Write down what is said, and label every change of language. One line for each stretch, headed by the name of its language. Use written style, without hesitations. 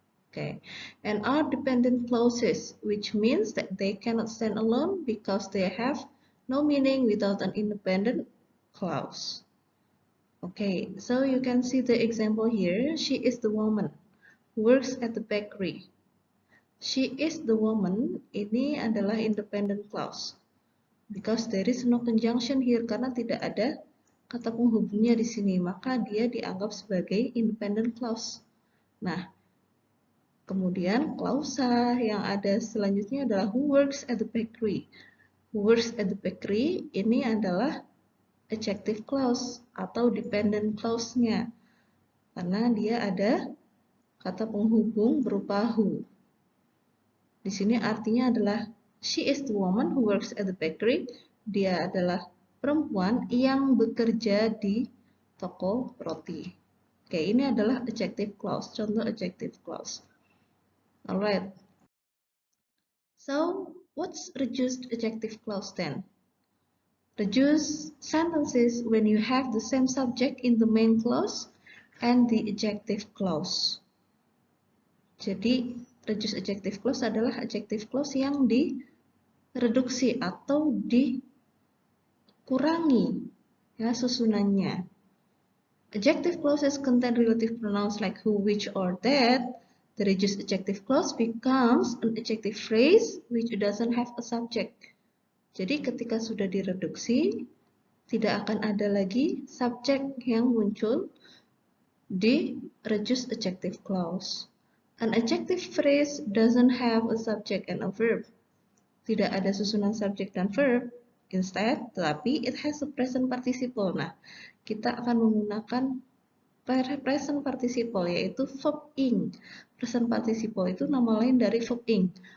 English: Okay, and are dependent clauses, which means that they cannot stand alone because they have no meaning without an independent clause. Okay, so you can see the example here. She is the woman who works at the bakery. She is the woman,
Indonesian: ini adalah
English: independent clause. Because there is no conjunction here,
Indonesian: karena tidak ada kata penghubungnya di sini, maka dia dianggap sebagai independent clause. Nah, kemudian klausa yang ada selanjutnya adalah
English: who works at the bakery. Who works at the bakery
Indonesian: ini adalah
English: adjective clause atau dependent clause-nya.
Indonesian: Karena dia ada kata penghubung berupa who. Di sini artinya adalah
English: she is the woman who works at the bakery.
Indonesian: Dia adalah perempuan yang bekerja di toko roti. Oke, ini adalah adjective clause, contoh adjective clause.
English: Alright. So, what's reduced adjective clause then? Reduced sentences when you have the same subject in the main clause and the adjective clause.
Indonesian: Jadi, reduced adjective clause adalah adjective clause yang direduksi atau dikurangi ya susunannya.
English: Adjective clauses contain relative pronouns like who, which, or that. The reduced adjective clause becomes an adjective phrase which doesn't have a subject.
Indonesian: Jadi ketika sudah direduksi, tidak akan ada lagi subjek yang muncul di reduced adjective clause.
English: An adjective phrase doesn't have a subject and a verb.
Indonesian: Tidak ada susunan subjek dan verb.
English: Instead,
Indonesian: tetapi
English: it has a present participle.
Indonesian: Nah, kita akan menggunakan present participle yaitu verb ing. Present participle itu nama lain dari verb ing.